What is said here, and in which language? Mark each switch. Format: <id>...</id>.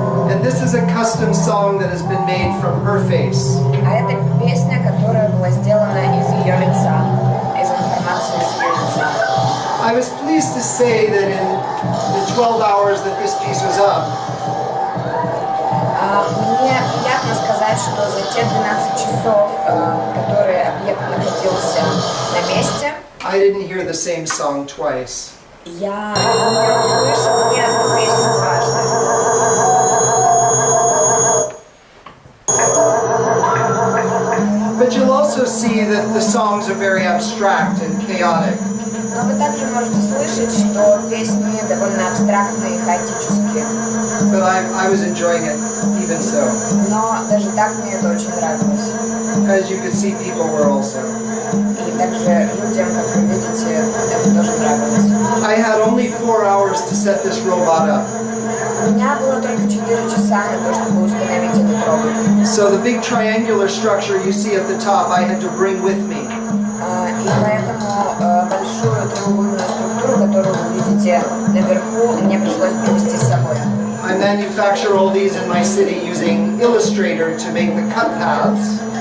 <en>And this is a custom song that has been made from her face.</en> <ru>А это песня, которая была сделана из ее лица, из информации с ее лица.</ru> <en>I was pleased to say that in the 12 hours that this piece was up,</en> <ru>Мне приятно сказать, что за те 12 часов, которые объект находился на месте,</ru> <en>I didn't hear the same song twice.</en> <ru>я не услышал ни одну песню дважды.</ru> <en>But you'll also see that the songs are very abstract and chaotic.</en> <ru>Но вы также можете слышать, что песни довольно абстрактные и хаотические.</ru> <en>But I was enjoying it even so.</en> <ru>Но даже так мне это очень нравилось.</ru> <en>As you could see, people were also.</en> <ru>И также людям, как вы видите, это тоже нравилось.</ru> <en>I had only 4 hours to set this robot up.</en> <ru>У меня было только 4 часа на то, чтобы установить этот робот.</ru> <en>So the big triangular structure you see at the top, I had to bring with me.</en> <ru>И поэтому большую треугольную структуру, которую вы видите наверху, мне пришлось привезти с собой.</ru> <en>I manufacture all these in my city using Illustrator to make the cut paths.</en>